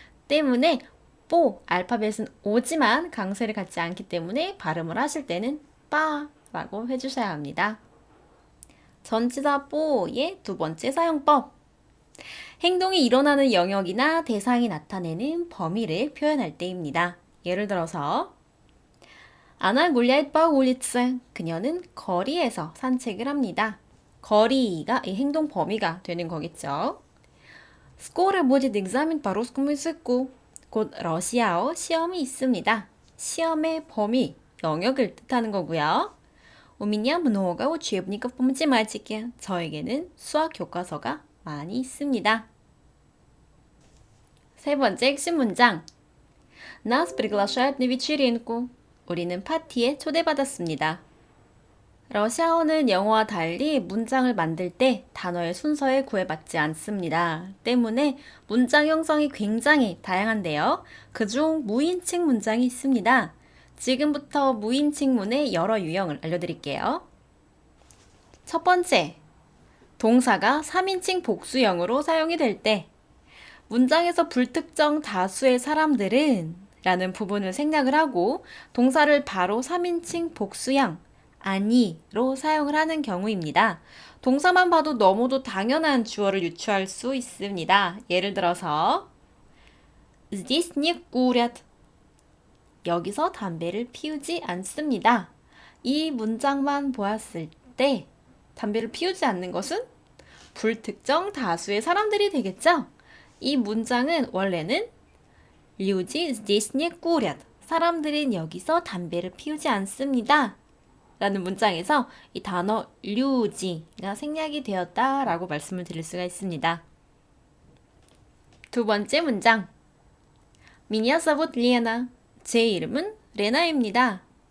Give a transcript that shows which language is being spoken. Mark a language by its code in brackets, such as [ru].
[ko] 때문에 뽀, 알파벳은 오지만 강세를 갖지 않기 때문에 발음을 하실 때는 빠라고 해주셔야 합니다. 전치사 뽀의 두 번째 사용법. 행동이 일어나는 영역이나 대상이 나타내는 범위를 표현할 때입니다. 예를 들어서 [ru] Она гуляет по улице. [ko] 그녀는 거리에서 산책을 합니다. 거리가 이 행동 범위가 되는 거겠죠. [ru] Скоро будет экзамен по русскому языку. [ko] 곧 러시아어 시험이 있습니다. 시험의 범위, 영역을 뜻하는 거고요. [ru] У меня много учебников по математике. [ko] 저에게는 수학 교과서가 많이 있습니다. 세 번째 핵심 문장. [ru] Нас приглашают на вечеринку. [ko] 우리는 파티에 초대받았습니다. 러시아어는 영어와 달리 문장을 만들 때 단어의 순서에 구애받지 않습니다. 때문에 문장 형성이 굉장히 다양한데요. 그중 무인칭 문장이 있습니다. 지금부터 무인칭문의 여러 유형을 알려드릴게요. 첫 번째, 동사가 3인칭 복수형으로 사용이 될 때 문장에서 불특정 다수의 사람들은 라는 부분을 생략을 하고 동사를 바로 3인칭 복수형 아니로 사용을 하는 경우입니다. 동사만 봐도 너무도 당연한 주어를 유추할 수 있습니다. 예를 들어서 [ru] Здесь не курят. [ko] 여기서 담배를 피우지 않습니다. 이 문장만 보았을 때 담배를 피우지 않는 것은 불특정 다수의 사람들이 되겠죠? 이 문장은 원래는 [ru] Люди здесь не курят. [ko] 사람들은 여기서 담배를 피우지 않습니다. 라는 문장에서 이 단어 류지가 생략이 되었다라고 말씀을 드릴 수가 있습니다. 두 번째 문장. [ru] Меня зовут Лена. [ko] 제 이름은 레나입니다.